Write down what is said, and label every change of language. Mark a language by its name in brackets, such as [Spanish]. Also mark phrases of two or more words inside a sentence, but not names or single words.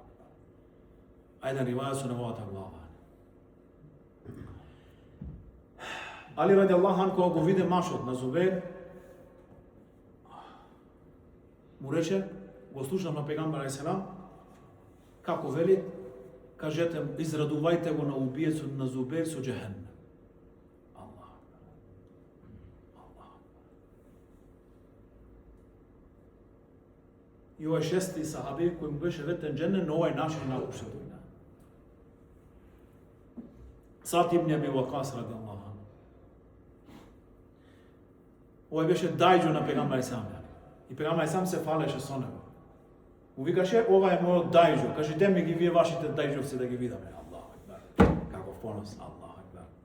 [Macedonian] А еден ривајат со неговата глава. Али [Arabic] رضي الله عن [Macedonian] кога го виде мачот на Зубейр, му рече, го слушам на пегамбер алейхиссалам, како вели, кажете, израдувајте го на убиецот на Зубейр со џехеннем. Аллах. И овој шести сахаби кој му беше ветен џеннет на овој начин напушта дуња. Саад ибн Аби Вакас [Arabic] رضي الله عن. [Macedonian] Овој беше дајџо на пегамбер алейхиссалам. И пегамбер алейхиссалам се фалеше со него. Му викаше, ова е мојот дајџо. Кажете ми ги вие вашите дајџовци да ги видаме. [Arabic] الله أكبر. [Macedonian] Каков понос. [Arabic] الله أكبر.